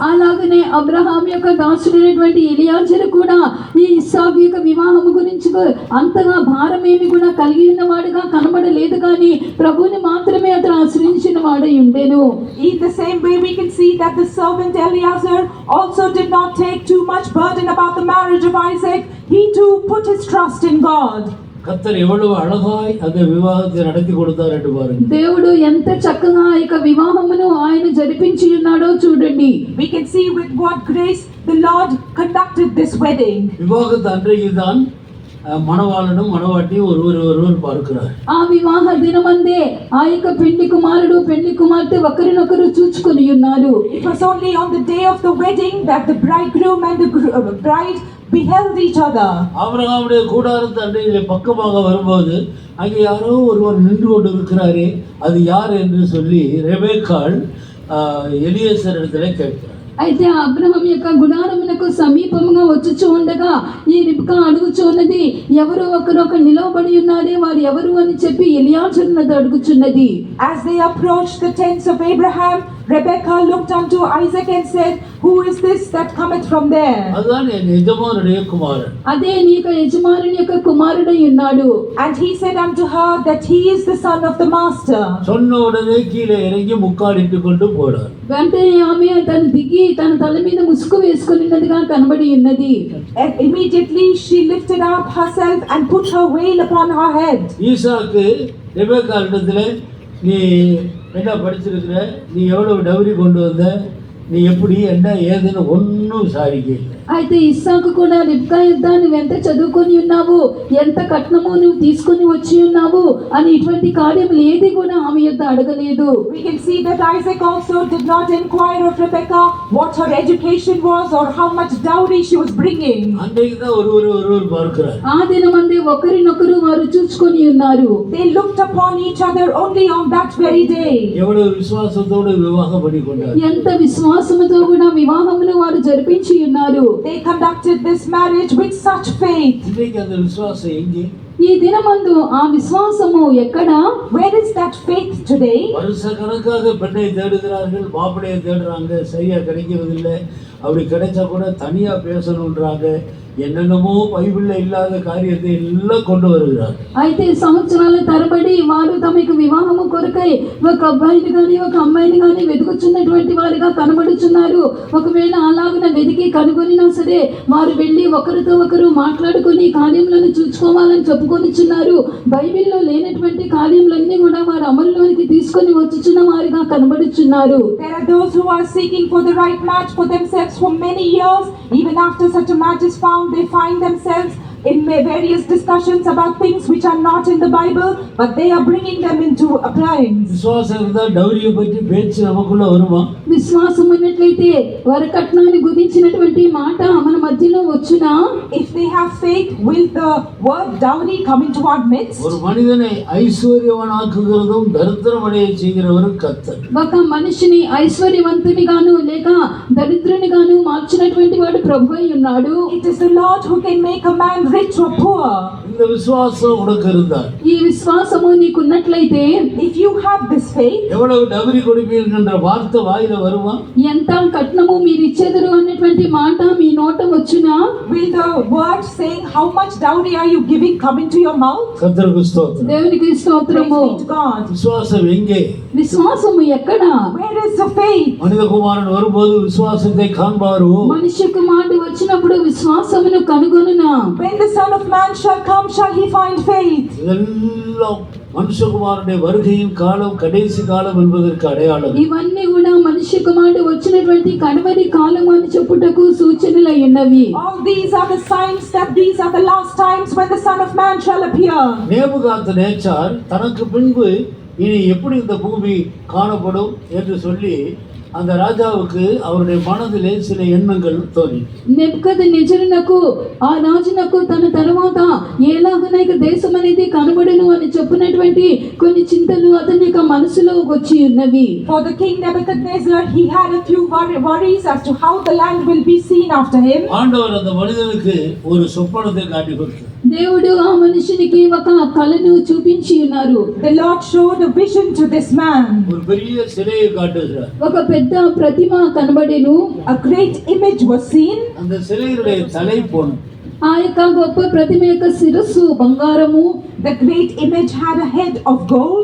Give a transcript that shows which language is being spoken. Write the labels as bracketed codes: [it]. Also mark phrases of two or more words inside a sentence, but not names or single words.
[te] అలాగనే అబ్రహాం యొక్క దాసుడైనటువంటి ఎలియాజరు కూడా ఈ ఇస్సాకు యొక్క వివాహం గురించి అంతగా భారమేమి కూడా కలిగి ఉన్నవాడుగా కనబడలేదు, కానీ ప్రభువుని మాత్రమే అతను ఆశ్రయించిన వాడై ఉండెను. [en] In the same way, we can see that the servant Eliezer also did not take too much burden about the marriage of Isaac. He too put his trust in God. [ta] கர்த்தர் எவ்வளவு அழகாய் அந்த விவாகத்தை நடத்தி கொடுத்தார் என்று பாருங்க. [te] దేవుడు ఎంత చక్కగా ఈ యొక్క వివాహమును ఆయన జరిపించి ఉన్నాడో చూడండి. [en] We can see with what grace the Lord conducted this wedding. [ta] விவாகத்து அன்றைக்கு தான் மணவாளனை மணவாட்டி ஒருவர் பார்க்கிறார். [te] ఆ వివాహ దినమందే ఆ యొక్క పెళ్లి కుమారుడు పెళ్లి కుమార్తె ఒకరినొకరు చూచుకొని ఉన్నారు. [en] It was only on the day of the wedding that the bridegroom and the bride beheld each other. [ta] ஆபிரகாமுடைய கூடாரத்து அன்றையிலே பக்கமாக வரும்போது அங்கே யாரோ ஒருவர் நின்று கொண்டு இருக்கிறாரே, அது யார் என்று சொல்லி ரெபெக்காள் எலியேசர் இடத்துல கேட்கிறார். [te] అయితే అబ్రహాం యొక్క గుడారమునకు సమీపముగా వచ్చుచూ ఉండగా ఈ రిబ్కా అడుగుచున్నది, ఎవరో ఒకరు నిలవబడి ఉన్నారే, వారు ఎవరు అని చెప్పి ఎలియాజరునది అడుగుచున్నది. [en] As they approached the tents of Abraham, Rebekah looked unto Isaac and said, "Who is this that cometh from there?" [ta] அதுதான் என் எஜமானுடைய குமாரன். [te] అదే నీ యొక్క యజమానుని యొక్క కుమారుడై ఉన్నాడు. [en] And he said unto her that he is the son of the master. [ta] சொன்ன உடனே கீழே இறங்கி முக்காடிட்டு கொண்டு போனார். [te] వెంటనే ఆమె తను దిగి తన తల మీద ముసుగు వేసుకున్నదిగా కనబడి ఉన్నది. [en] And immediately she lifted up herself and put her veil upon her head. [ta] ஈசாக்கு ரெபெக்காள் இடத்துல, நீ என்ன படிச்சிருக்கிற, நீ எவ்வளவு டவுரி கொண்டு வந்த, நீ எப்படி என்ன ஏதுன்னு ஒன்றும் விசாரிக்க இல்லை. [te] అయితే ఇస్సాకు కూడా రిబ్కా యొద్ద నువ్వెంత చదువుకొని ఉన్నావు, ఎంత కట్నము నువ్వు తీసుకొని వచ్చి ఉన్నావు అని ఇటువంటి కార్యములు ఏది కూడా ఆమె యొద్ద అడగలేదు. [en] We can see that Isaac also did not inquire of Rebekah what her education was or how much dowry she was bringing. [ta] அன்றைக்கு தான் ஒருவர் பார்க்கிறார். [te] ఆ దినమందే ఒకరినొకరు వారు చూచుకొని ఉన్నారు. [en] They looked upon each other only on that very day. [ta] எவ்வளவு விசுவாசத்தோடு விவாகம் பண்ணி கொண்டார். [te] ఎంత విశ్వాసముతో కూడా వివాహమును వారు జరిపించి ఉన్నారు. [en] They conducted this marriage with such faith. [ta] இன்றைக்கு அந்த விசுவாசம் எங்கே? [te] ఈ దినమందు ఆ విశ్వాసము ఎక్కడ? [en] Where is that faith today? [ta] வருஷ கணக்காக பெண்ணை தேடுகிறார்கள், மாப்பிள்ளையை தேடுறாங்க, சரியா கிடைக்கிறதில்லை. அப்படி கிடைச்சா கூட தனியா பேசணுன்றாங்க, என்னென்னமோ பைபிள்ல இல்லாத కార్యத்தை ఎல்லாம் கொண்டு வருகிறார். [te] అయితే సంవత్సరాల తరబడి వారు తమకు వివాహము కొరకై ఒక అబ్బాయిని కానీ ఒక అమ్మాయిని కానీ వెతుకుచున్నటువంటి వారిగా కనబడుచున్నారు. ఒకవేళ అలాగున వెతికి కనుగొనినా సరే వారు వెళ్ళి ఒకరితో ఒకరు మాట్లాడుకొని కార్యములను చూసుకోవాలని చెప్పుకొనిచున్నారు. బైబిల్లో లేనటువంటి కార్యములన్నీ కూడా వారు అమల్లోనికి తీసుకొని వచ్చుచున్న వారిగా కనబడుచున్నారు. [en] There are those who are seeking for the right match for themselves for many years. Even after such a match is found, they find themselves in various discussions about things which are not in the Bible, but they are bringing them into appliance. [ta] விசுவாசம் இருந்தா டௌரியை பற்றி பேச்சு நமக்குள்ள வருமா? [te] విశ్వాసం ఉన్నట్లయితే వరకట్నాన్ని గురించినటువంటి మాట మన మధ్యలో వచ్చునా? [en] If they have faith, will the word dowry come into our midst? [ta] ஒரு மனிதனை ஐஸ்வர்யவானாக்குகிறதும் தரித்திரமடைய செய்கிறவரும் கர்த்தர். [te] ఒక మనిషిని ఐశ్వర్యవంతునిగాను లేక దరిద్రునిగాను మార్చినటువంటి వాడు ప్రభువై ఉన్నాడు. [en] It is the Lord who can make a man rich or poor. [ta] இந்த விசுவாசம் உனக்கு இருந்தால், [te] ఈ విశ్వాసము నీకున్నట్లయితే, [en] if you have this faith, [ta] எவ்வளவு டவுரி கொடுப்பீர்கள் வார்த்தை வாயில வருமா? [te] ఎంత కట్నము మీరు ఇచ్చేదరు అన్నటువంటి మాట మీ నోట వచ్చునా? [en] will the word saying how much dowry are you giving come into your mouth? [ta] கர்த்தருக்கு ஸ்தோத்திரம். [te] దేవునికి [en] Praise [te] స్తోత్రము. [en] be to God. [ta] விசுவாசம் எங்கே? [te] విశ్వాసము ఎక్కడ? [en] Where is the faith? [ta] மனிதகுமாரன் வரும்போது விசுவாசத்தை காண்பாரோ? [te] మనిషి కుమారుడు వచ్చినప్పుడు విశ్వాసమును కనుగొనునా? [en] When the Son of Man shall come, shall he find faith? [ta] இதெல்லாம் மனுஷகுமாரனுடைய வருகையின் காலம், கடைசி காலம் என்பதற்கு அடையாளம். [te] ఇవన్నీ కూడా మనిషి కుమారుడు వచ్చినటువంటి కడవరి కాలం అని చెప్పుటకు సూచనలై ఉన్నవి. [en] All these are the signs that these are the last times when the Son of Man shall appear. [ta] நேபுகாத்நேச்சார் தனக்கு பின்பு இனி எப்படி இந்த பூமி காணப்படும் என்று சொல்லி அந்த ராஜாவுக்கு அவருடைய மனதிலே சில எண்ணங்கள் தோன்றி. [te] నెబుకద్నెజరునకు ఆ రాజునకు తన తర్వాత ఎలాగన ఇక దేశం అనేది కనబడును అని చెప్పినటువంటి కొన్ని చింతలు అతని యొక్క మనసులో వచ్చి ఉన్నవి. [en] For the king Nebuchadnezzar, he had a few worries as to how the land will be seen after him. [ta] ஆண்டவர் அந்த மனிதனுக்கு ஒரு சொப்பனத்தை காட்டி கொடுத்தார். [te] దేవుడు ఆ మనిషినికి ఒక కలను చూపించి ఉన్నారు. [en] The Lord showed a vision to this man. [ta] ஒரு பெரிய சிலையை காட்டுகிறார். [te] ఒక పెద్ద ప్రతిమ కనబడెను. [en] A great image was seen. [ta] அந்த சிலையுடைய தலை பொன். [te] ఆ యొక్క గొప్ప ప్రతిమ యొక్క శిరస్సు బంగారము. [en] The great image had a head of gold.